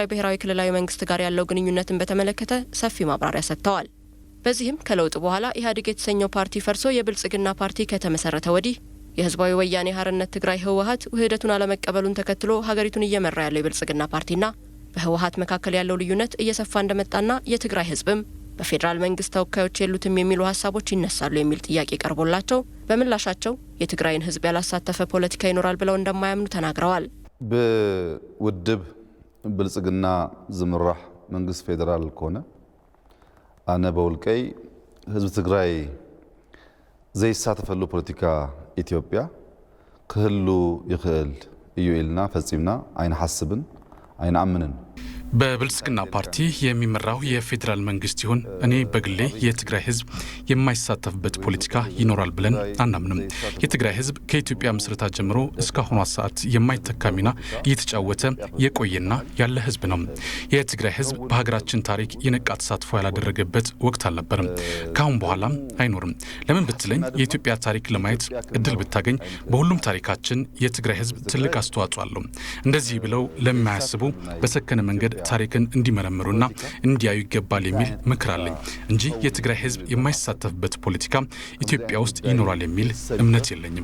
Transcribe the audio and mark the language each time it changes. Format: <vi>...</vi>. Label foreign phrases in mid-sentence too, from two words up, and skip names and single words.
<am>ብሔራዊ ክልላዊ መንግስት ጋር ያለው ግንኙነትን በተመለከተ ሰፊ ማብራሪያ ሰጥተዋል። በዚህም ከለውጥ በኋላ ኢህአዴግ የተሰኘው ፓርቲ ፈርሶ የብልጽግና ፓርቲ ከተመሰረተ ወዲህ የህዝባዊ ወያኔ ሓርነት ትግራይ ህወሓት ውህደቱን አለመቀበሉን ተከትሎ ሀገሪቱን እየመራ ያለው የብልጽግና ፓርቲና በህወሓት መካከል ያለው ልዩነት እየሰፋ እንደመጣና የትግራይ ህዝብም በፌዴራል መንግስት ተወካዮች የሉትም የሚሉ ሀሳቦች ይነሳሉ የሚል ጥያቄ ቀርቦላቸው በምላሻቸው የትግራይን ህዝብ ያላሳተፈ ፖለቲካ ይኖራል ብለው እንደማያምኑ ተናግረዋል።</am> <ti>ብውድብ ብልጽግና ዝምራሕ መንግስት ፌዴራል ኮነ አነ በውልቀይ ህዝብ ትግራይ ዘይሳተፈሉ ፖለቲካ ኢትዮጵያ ክህሉ ይኽእል እዩ ኢልና ፈጺምና አይንሐስብን አይንአምንን።</ti> <am>በብልጽግና ፓርቲ የሚመራው የፌዴራል መንግስት ይሁን እኔ በግሌ የትግራይ ህዝብ የማይሳተፍበት ፖለቲካ ይኖራል ብለን አናምንም። የትግራይ ህዝብ ከኢትዮጵያ ምስረታ ጀምሮ እስካሁኗ ሰዓት የማይተካ ሚና እየተጫወተ የቆየና ያለ ህዝብ ነው። የትግራይ ህዝብ በሀገራችን ታሪክ የነቃ ተሳትፎ ያላደረገበት ወቅት አልነበርም፣ ካሁን በኋላም አይኖርም። ለምን ብትለኝ የኢትዮጵያ ታሪክ ለማየት እድል ብታገኝ በሁሉም ታሪካችን የትግራይ ህዝብ ትልቅ አስተዋጽኦ አለው። እንደዚህ ብለው ለማያስቡ በሰከነ መንገድ ታሪክን እንዲመረምሩና እንዲያዩ ይገባል የሚል ምክር አለኝ እንጂ የትግራይ ህዝብ የማይሳተፍበት ፖለቲካ ኢትዮጵያ ውስጥ ይኖራል የሚል እምነት የለኝም።</am>